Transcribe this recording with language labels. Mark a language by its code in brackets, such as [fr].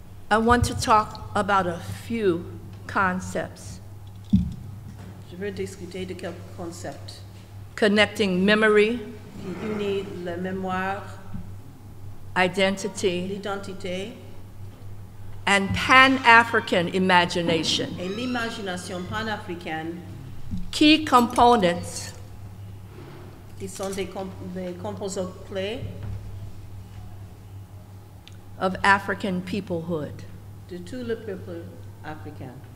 [en] I want to talk about a few concepts. [fr] Je veux discuter de quelques concepts [en] Connecting memory, [fr] qui unissent la mémoire, [en] identity, [fr] l'identité [en] and Pan-African imagination. [fr] et l'imagination panafricaine [en] Key components [fr] qui sont des composants clés [en] of African peoplehood. [fr] de tout le peuple africain.